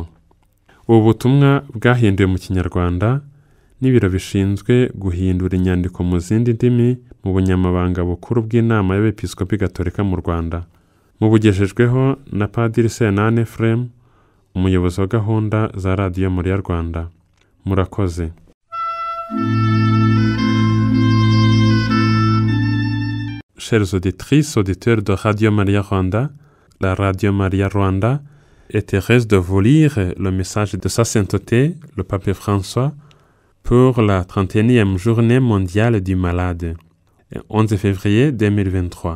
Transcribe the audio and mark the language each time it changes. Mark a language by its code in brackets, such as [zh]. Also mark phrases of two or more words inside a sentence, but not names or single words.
[rw] Ubu butumwa bwahinduwe mu Kinyarwanda n'ibiro bishinzwe guhindura inyandiko mu zindi ndimi mu bunyamabanga bukuru bw'inama y'Abepiskopi Gatolika mu Rwanda. Mubugejejweho na Padiri Senane Frem, umuyobozi wa gahunda za Radio Maria Rwanda. Murakoze. [fr] Chers auditrices, auditeurs de Radio Maria Rwanda, la Radio Maria Rwanda est heureuse de vous lire le message de Sa Sainteté, le Pape François, pour la 31e journée mondiale du malade, 11 février 2023.